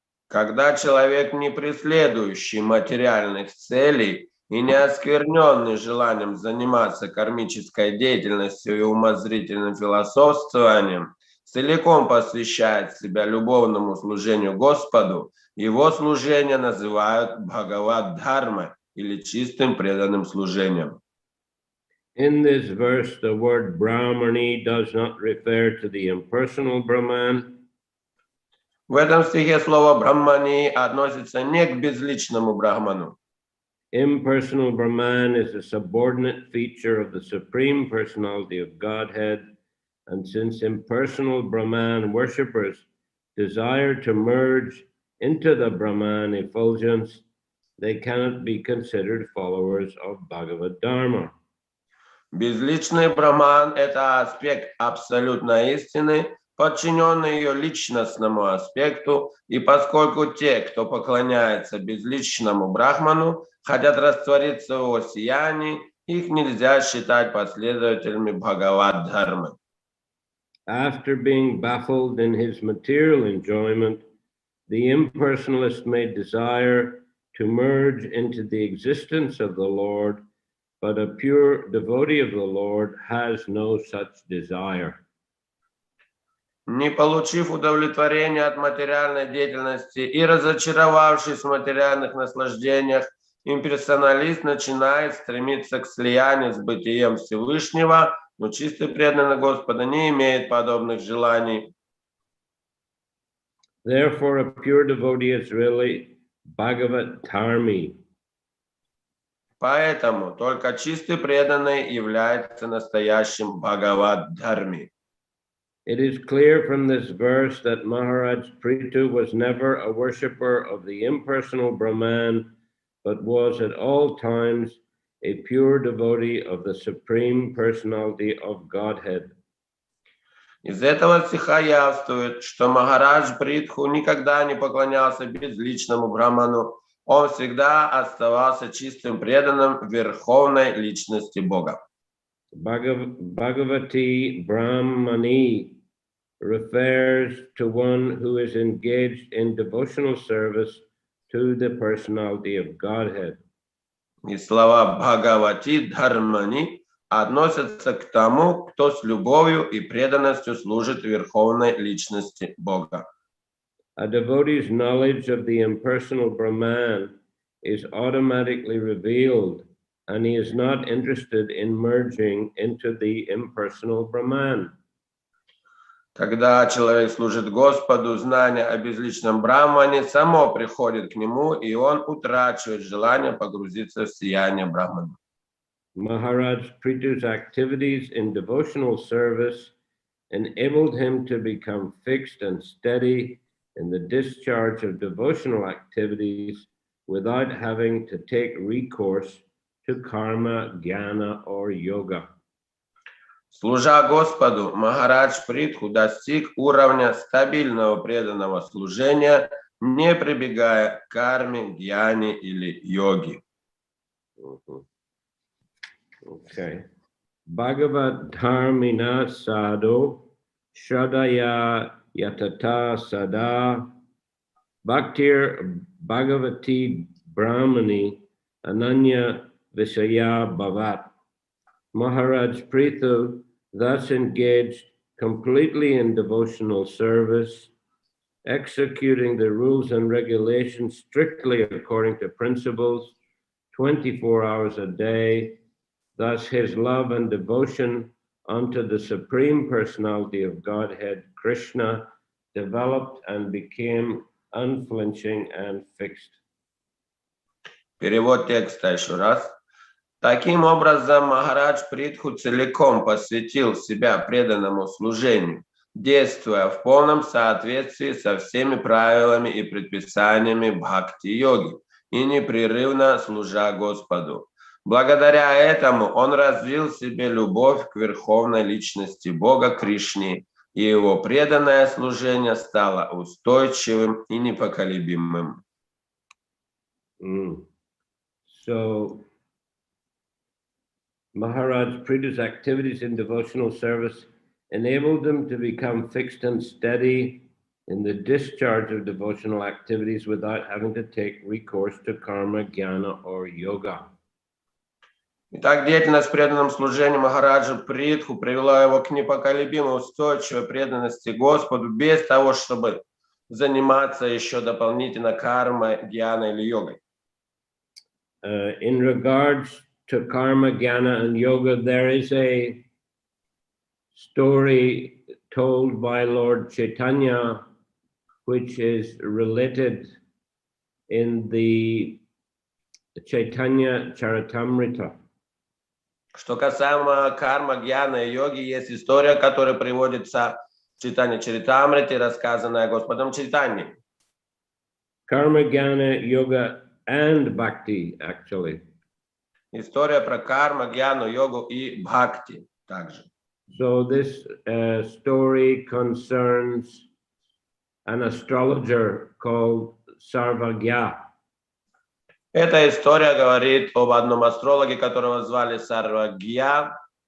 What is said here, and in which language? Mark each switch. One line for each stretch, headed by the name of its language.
Russian: Когда человек, не преследующий материальных целей и не оскверненный желанием заниматься кармической деятельностью и умозрительным философствованием, целиком посвящает себя любовному служению Господу, его служение называют Бхагавад-дхармой или чистым преданным служением.
English: In this verse, the word Brahmani does not refer to the impersonal Brahman.
Russian: В этом стихе слово «брахмани» относится не к безличному брахману.
English: Impersonal Brahman is a subordinate feature of the Supreme Personality of Godhead, and since impersonal Brahman worshippers desire to merge into the Brahman effulgence, they cannot be considered followers of Bhagavad Dharma.
Russian: Безличный брахман – это аспект абсолютной истины, подчиненный ее личностному аспекту, и поскольку те, кто поклоняется безличному брахману, хотят раствориться в его сиянии, их нельзя считать последователями Бхагавад-дхармы.
English: After being baffled in his material enjoyment, the impersonalist may desire to merge into the existence of the Lord, but a pure devotee of the Lord has no such desire.
Russian: Не получив удовлетворения от материальной деятельности и разочаровавшись в материальных наслаждениях, имперсоналист начинает стремиться к слиянию с бытием Всевышнего, но чистый преданный Господа не имеет подобных желаний.
English: Therefore, a pure devotee is really Bhagavat Dharmi.
Russian: Поэтому только чистый преданный является настоящим Бхагавад-дхарми.
English: It is clear from this verse that Maharaj Prithu was never a worshipper of the impersonal Brahman, but was at all times a pure devotee of the Supreme Personality of Godhead.
Russian: Из этого стиха явствует, что Махарадж Притху никогда не поклонялся безличному брахману, он всегда оставался чистым преданным верховной личности Бога.
English: Bhagavati Brahmani refers to one who is engaged in devotional service to the personality of Godhead.
Russian: И слова Бхагавати Дхармани относятся к тому, кто с любовью и преданностью служит верховной личности Бога.
English: A devotee's knowledge of the impersonal Brahman is automatically revealed, and he is not interested in merging into the impersonal Brahman.
Russian: Когда человек служит Господу, знание о безличном Брахмане само приходит к нему, и он утрачивает желание погрузиться в сияние Брахмана.
English: Maharaj Prithu's activities in devotional service enabled him to become fixed and steady in the discharge of devotional activities without having to take recourse to karma, jnana, or yoga.
Russian: Служа Господу, Махарадж Притху достиг уровня стабильного преданного служения, не прибегая к карме, гьяне или йоге.
English: Okay.
Sanskrit: Bhagavad Dharmina Sadhu Shradaya Yatata Sada Bhaktir Bhagavati Brahmani Ananya Vishaya Bhavat.
English: Maharaj Prithu thus engaged completely in devotional service, executing the rules and regulations strictly according to principles, 24 hours a day. Thus his love and devotion unto the Supreme Personality of Godhead, Krishna, developed and became unflinching and fixed.
Russian: Перевод текста еще раз. Таким образом, Махарадж Притху целиком посвятил себя преданному служению, действуя в полном соответствии со всеми правилами и предписаниями бхакти-йоги и непрерывно служа Господу. Благодаря этому он развил в себе любовь к верховной личности Бога Кришне, и его преданное служение стало устойчивым и непоколебимым.
English: So, Maharaj Prithu's activities in devotional service enabled him to become fixed and steady in the discharge of devotional activities without having to take recourse to karma, jnana, or yoga.
Russian: Итак, деятельность в преданном служении Махараджа Притху привела его к непоколебимой устойчивой преданности Господу без того, чтобы заниматься еще дополнительно кармой, гьяной или йогой.
English: In regards to karma, jnana, and yoga, there is a story told by Lord Chaitanya, which is related in the Chaitanya Charitamrita.
Russian: Что касаемо карма, гьяна и йоги, есть история, которая приводится в Чайтанья Чаритамрите, рассказанная Господом Чайтаньей.
English: Karma, jnana, yoga, and bhakti, actually.
Russian: История про карма, гьяну, йогу и бхакти также.
English: So this story concerns an astrologer called Sarvagya.
Russian: Эта история говорит об одном астрологе, которого звали Сарвагья.